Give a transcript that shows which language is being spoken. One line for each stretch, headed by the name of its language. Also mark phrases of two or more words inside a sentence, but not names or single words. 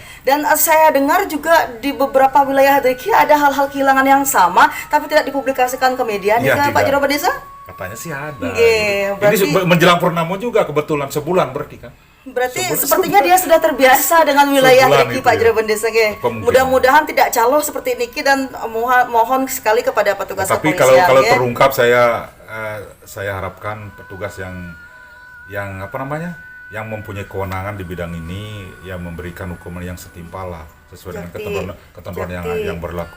Indonesian: Dan saya dengar juga di beberapa wilayah Deki ada hal-hal kehilangan yang sama tapi tidak dipublikasikan ke media nih Iya, Pak tidak. Jero Bendesa. Katanya sih ada. Iya, gitu. berarti- Ini menjelang purnama juga kebetulan sebulan berarti kan. Berarti Sebulan- sepertinya dia sudah terbiasa dengan wilayah Sebulan Deki itu Pak ya. Jero Bendesa nge. Kemungkinan. Mudah-mudahan tidak caloh seperti Niki dan mohon sekali kepada petugas Tapi kepolisian. kalau ya. terungkap saya harapkan petugas yang apa namanya? Yang mempunyai kewenangan di bidang ini yang memberikan hukuman yang setimpal lah sesuai dengan ketentuan yang berlaku.